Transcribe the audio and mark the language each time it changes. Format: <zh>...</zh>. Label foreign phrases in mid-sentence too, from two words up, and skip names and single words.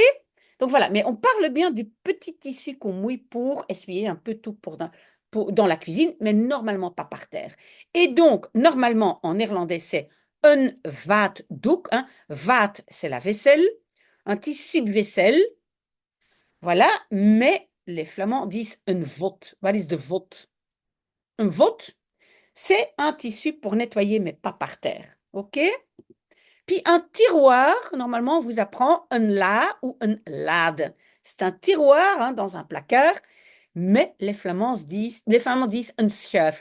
<fr>Donc voilà, mais on parle bien du petit tissu qu'on mouille pour essuyer un peu tout dans la cuisine, mais normalement pas par terre. Et donc, normalement, en néerlandais, c'est un vaatdoek. Hein. Vaat, c'est la vaisselle, un tissu de vaisselle. Voilà, mais les Flamands disent</fr> <nl>een vod. Wat is de vod?</nl> <fr>Un vod, c'est un tissu pour nettoyer, mais pas par terre. OK? Puis un tiroir, normalement, on vous apprend un la ou un lade. C'est un tiroir hein, dans un placard, mais les Flamands disent un schuif.</fr>